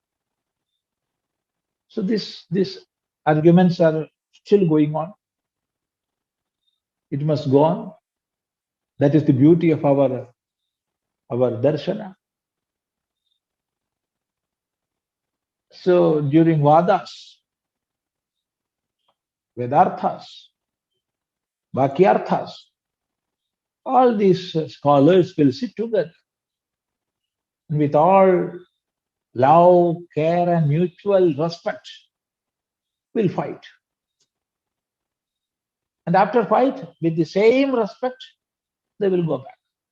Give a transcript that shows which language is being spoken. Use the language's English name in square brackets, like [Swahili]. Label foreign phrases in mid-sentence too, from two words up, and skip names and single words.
[English] So these arguments are still going on. It must go on. That is the beauty of our darshana. So during [Sanskrit] vadas, vedarthas, vakyarthas, [English] all these scholars will sit together and with all love, care and mutual respect will fight. And after fight, with the same respect, they will go back.